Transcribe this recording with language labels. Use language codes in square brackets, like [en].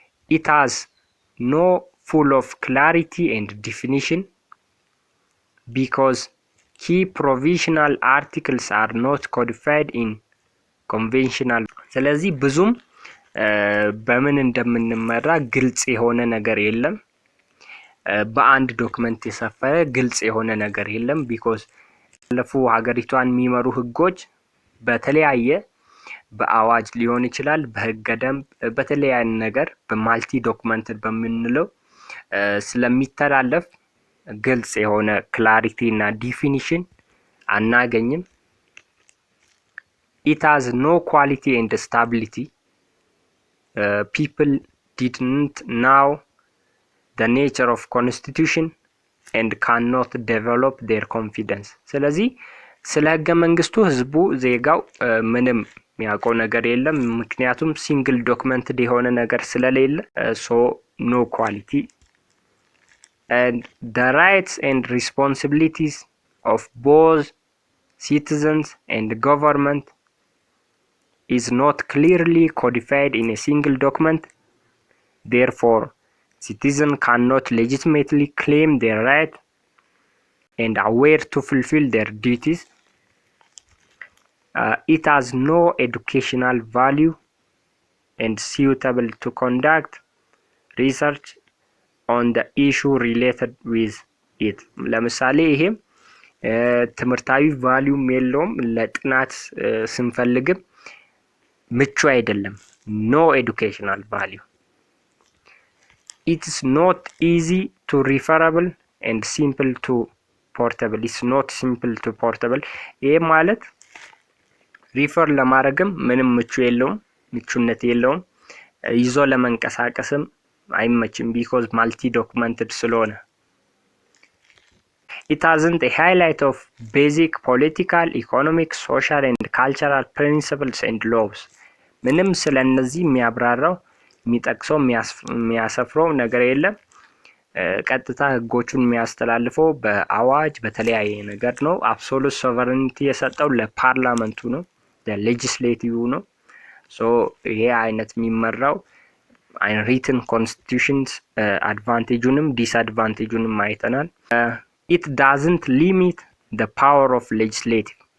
[en] it has no full of clarity and definition because key provisional articles are not codified in conventional. [am] ስለዚህ ብዙም በምን እንደምንመራ ግልጽ የሆነ ነገር የለም። በአንድ ዶክመንት የሰፈረ ግልጽ የሆነ ነገር የለም because ለፉ ሀገሪቷን የሚመሩ ህጎች በተለያየ በአዋጅ ሊሆን ይችላል፣ በህገ ደንብ፣ በተለያየ ነገር በማልቲ ዶክመንት በሚንለው ስለሚተላለፍ ግልጽ የሆነ ክላሪቲ እና ዲፊኒሽን አናገኝም። [en] it has no quality and stability. People didn't know the nature of constitution and cannot develop their confidence. [am] ስለዚህ ስለ ህገ መንግስቱ ህዝቡ ዜጋው ምንም የሚያውቀው ነገር የለም፣ ምክንያቱም ሲንግል ዶክመንትድ የሆነ ነገር ስለሌለ [en] so no quality. And the rights and responsibilities of both citizens and government is not clearly codified in a single document. Therefore citizens cannot legitimately claim their right and aware to fulfill their duties. It has no educational value and suitable to conduct research on the issue related with it. [am] ለምሳሌ ይሄ ትምህርታዊ ቫልዩም የለውም፣ ለጥናት ስንፈልግም ምቹ አይደለም። [en] no educational value. It is not easy to referable and simple to portable. It's not simple to portable. [am] ይሄ ማለት ሪፈር ለማድረግም ምንም ምቹ የለውም፣ ምቹነት የለውም። ይዞ ለመንቀሳቀስም አይመችም [en] because multi documented ስለሆነ። It hasn't a highlight of basic political, economic, social and cultural principles and laws. [am] ምንም ስለነዚህ የሚያብራራው የሚጠቅሰው የሚያሰፍረው ነገር የለም። ቀጥታ ህጎቹን የሚያስተላልፈው በአዋጅ በተለያየ ነገር ነው። አብሶሉት ሶቨረኒቲ የሰጠው ለፓርላመንቱ ነው፣ ለሌጂስሌቲቭ ነው። ሶ ይሄ አይነት የሚመራው ሪትን ኮንስቲቱሽንስ አድቫንቴጁንም ዲስአድቫንቴጁንም አይተናል። [en] ኢት ዳዝንት ሊሚት the power of legislative